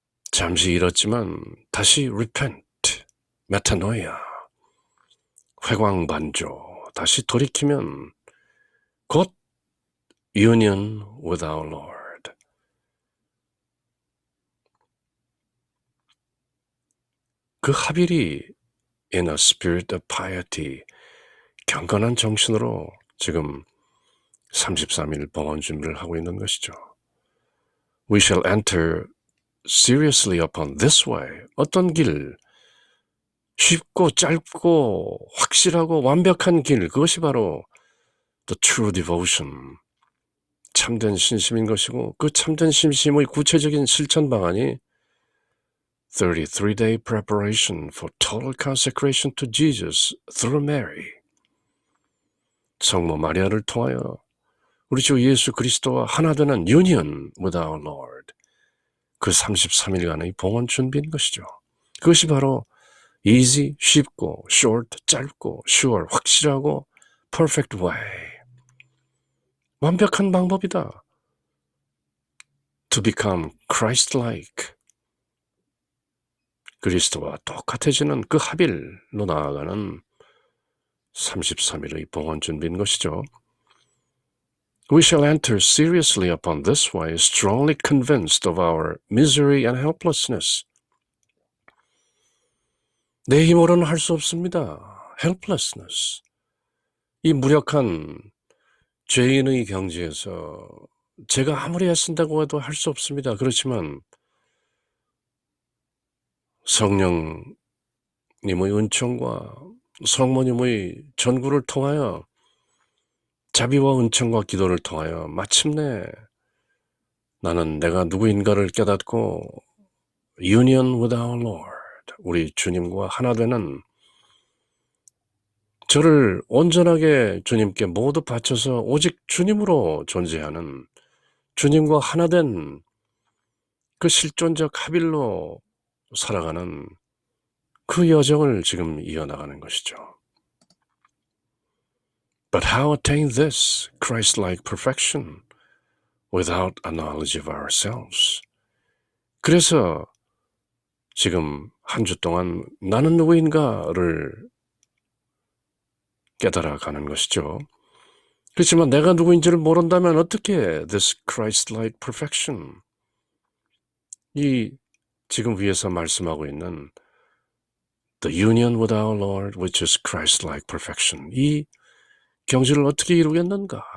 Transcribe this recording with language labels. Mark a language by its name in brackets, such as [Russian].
[Korean] 잠시 잃었지만 다시 repent, metanoia, 회광반조, 다시 돌이키면 곧 [English] union with our Lord. [Korean] 그 합일이 [English] in a spirit of piety, [Korean] 경건한 정신으로 지금 33일 봉헌 준비를 하고 있는 것이죠. [English] We shall enter seriously upon this way. [Korean] 어떤 길, 쉽고 짧고 확실하고 완벽한 길, 그것이 바로 [English] the true devotion, [Korean] 참된 신심인 것이고 그 참된 신심의 구체적인 실천 방안이 [English] 33-day preparation for total consecration to Jesus through Mary. [Korean] 성모 마리아를 통하여 우리 주 예수 그리스도와 하나 되는 [English] union with our Lord, [Korean] 그 33일간의 봉헌 준비인 것이죠. 그것이 바로 easy, 쉽고 short, 짧고 sure, 확실하고 [English] perfect way, [Korean] 완벽한 방법이다. [English] To become Christ-like, [Korean] 그리스도와 똑같아지는 그 합일로 나아가는 33일의 봉헌 준비인 것이죠. [English] We shall enter seriously upon this way, strongly convinced of our misery and helplessness. [Korean] 내 힘으로는 할 수 없습니다. helplessness, 이 무력한 죄인의 경지에서 제가 아무리 애쓴다고 해도 할 수 없습니다. 그렇지만 성령님의 은총과 성모님의 전구를 통하여 자비와 은총과 기도를 통하여 마침내 나는 내가 누구인가를 깨닫고 [English] Union with our Lord, [Korean] 우리 주님과 하나 되는, 저를 온전하게 주님께 모두 바쳐서 오직 주님으로 존재하는, 주님과 하나 된 그 실존적 합일로 살아가는 그 여정을 지금 이어나가는 것이죠. [English] But how attain this Christ-like perfection without a knowledge of ourselves? [Korean] 그래서 지금 한 주 동안 나는 누구인가를 깨달아가는 것이죠. 그렇지만 내가 누구인지를 모른다면 어떻게 [English] this Christ-like perfection, [Korean] 이 지금 위에서 말씀하고 있는 [English] the union with our Lord, which is Christ-like perfection, [Korean] 이 경지를 어떻게 이루겠는가?